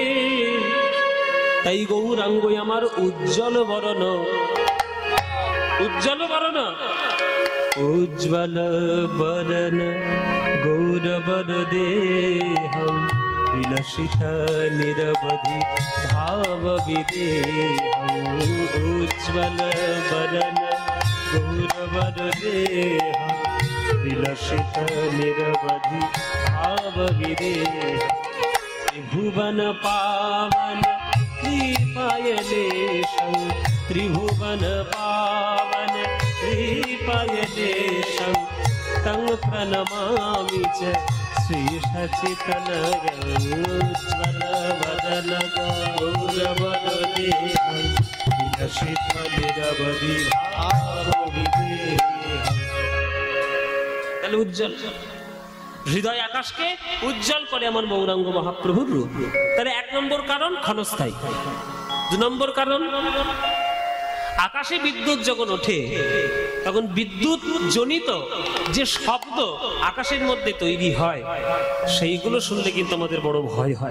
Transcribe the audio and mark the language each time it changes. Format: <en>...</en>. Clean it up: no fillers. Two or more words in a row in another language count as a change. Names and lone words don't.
<bn>তাই গৌরাঙ্গ আমার উজ্জ্বল বরণ, উজ্জ্বল বরণ, উজ্জ্বল বরণ</bn> <sa>গৌরবর দেহম বিলসিত নিরবধি ভাব বিদেহম। উজ্জ্বল বরণ গৌরবর দেহম বিলসিত নিরবধি ভাব বিদেহম। ত্রিভুবন পাवन त्रिपायलेशं, त्रिभुवन पावन त्रिपायलेशं, तं प्रणमामि च श्रीशचितनरं। उज्ज्वल वदन गौरवर देहं विलसित निरवधि भाव विदेहं।</sa> <bn>তাহলে উজ্জ্বল হৃদয় আকাশকে উজ্জ্বল করে আমার গৌরাঙ্গ মহাপ্রভুর রূপ। তাহলে 1 নম্বর কারণ ক্ষণস্থায়ী। 2 নম্বর কারণ, আকাশে বিদ্যুৎ যখন ওঠে তখন বিদ্যুৎ জনিত যে শব্দ আকাশের মধ্যে তৈরি হয়, সেইগুলো শুনলে কিন্তু আমাদের বড় ভয় হয়।</bn>